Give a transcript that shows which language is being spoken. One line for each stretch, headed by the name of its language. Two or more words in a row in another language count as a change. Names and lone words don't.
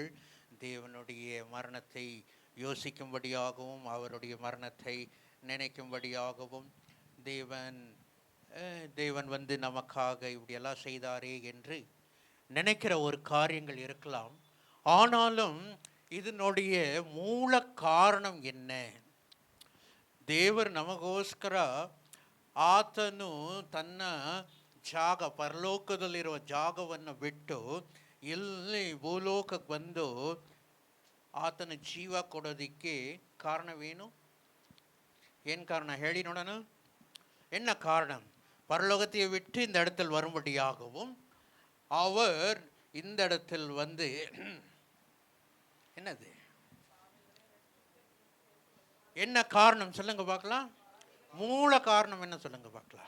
Tamil: தேவனுடைய மரணத்தை யோசிக்கும்படியாகவும் அவருடைய மரணத்தை நினைக்கும்படியாகவும் தேவன் வந்து நமக்காக இப்படியெல்லாம் செய்தாரே என்று நினைக்கிற ஒரு காரியங்கள் இருக்கலாம். ஆனாலும் இதனுடைய மூல காரணம் என்ன?
Kannada: ದೇವರು ನಮಗೋಸ್ಕರ ಆತನು ತನ್ನ ಜಾಗ ಪರಲೋಕದಲ್ಲಿರುವ ಜಾಗವನ್ನು ಬಿಟ್ಟು ಇಲ್ಲಿ ಭೂಲೋಕಕ್ಕೆ ಬಂದು ಆತನ ಜೀವ ಕೊಡೋದಕ್ಕೆ ಕಾರಣವೇನು? ಏನು ಕಾರಣ ಹೇಳಿ ನೋಡೋಣ.
Tamil: என்ன காரணம்? பரலோகத்தை விட்டு இந்த இடத்தில் வரும்படியாகவும் அவர் இந்த இடத்தில் வந்து என்னது என்ன காரணம் சொல்லுங்க பார்க்கலாம். மூல காரணம் என்ன சொல்லுங்க பார்க்கலாம்.